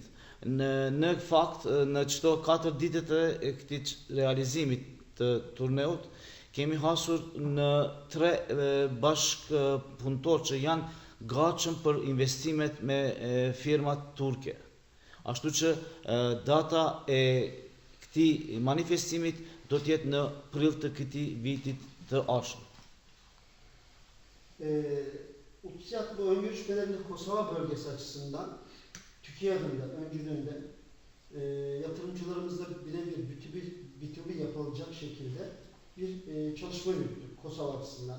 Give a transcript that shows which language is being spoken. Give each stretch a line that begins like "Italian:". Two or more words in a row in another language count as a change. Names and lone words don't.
Albanian: Në fakt, në çdo 4 ditët e këtij realizimit të turneut, kemi hasur në 3 bashkëpunëtorë që janë gatshëm për investimet me firmat turke. Ashtu që data e këtij manifestimit do të jetë në prill të këtij vitit të ardhshëm.
Turkish: UTSİAD bu ön görüşmelerini Kosova bölgesi açısından Türkiye adında öncülüğünde yatırımcılarımızla birebir B2B yapılacak şekilde bir çalışma yürüttük Kosova açısından.